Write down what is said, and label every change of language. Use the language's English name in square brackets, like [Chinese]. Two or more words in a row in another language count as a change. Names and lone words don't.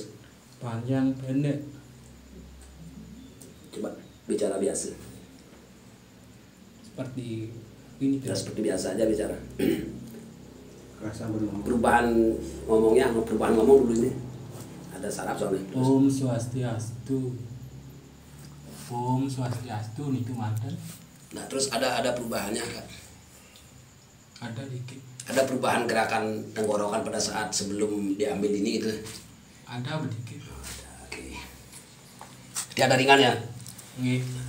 [Indonesian] Panjang pendek. Coba bicara biasa. Seperti ini. Ya, seperti biasa aja bicara. Rasa berngomong. Perubahan ngomong dulu ini. Ada saraf soalnya. Om Swastiastu. [Balinese] Om Swastiastu niku manten. [Indonesian] Nah, terus ada perubahannya Kak. Ada dikit. Ada perubahan gerakan tenggorokan pada saat sebelum diambil ini gitu. Ada sedikit. Oke. Tiada ringan ya? Nggih.